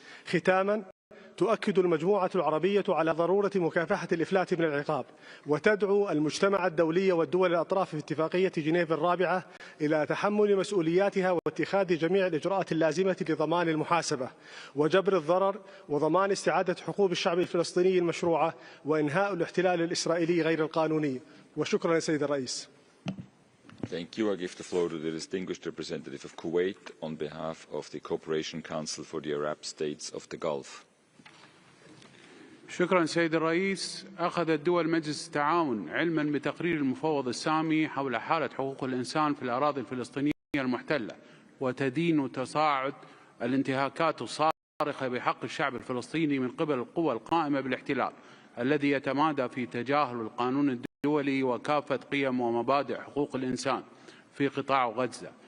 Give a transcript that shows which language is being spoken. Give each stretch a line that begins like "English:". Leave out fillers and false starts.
Arabic: ختاما، تؤكد المجموعة العربية على ضرورة مكافحة الإفلات من العقاب، وتدعو المجتمع الدولي والدول الأطراف في اتفاقية جنيف الرابعة إلى تحمل مسؤولياتها واتخاذ جميع الإجراءات اللازمة لضمان المحاسبة وجبر الضرر وضمان استعادة حقوق الشعب الفلسطيني المشروعة وإنهاء الاحتلال الإسرائيلي غير القانوني. وشكرا سيد الرئيس.
English: Thank you. I give the floor to the distinguished representative of Kuwait on behalf of the Cooperation Council for the Arab States of the Gulf.
Arabic: شكرا سيد الرئيس. أخذت دول مجلس التعاون علما بتقرير المفوض السامي حول حالة حقوق الإنسان في الأراضي الفلسطينية المحتلة، وتدين تصاعد الانتهاكات الصارخة بحق الشعب الفلسطيني من قبل القوى القائمة بالاحتلال الذي يتمادى في تجاهل القانون الدولي وكافة قيم ومبادئ حقوق الإنسان في قطاع غزة.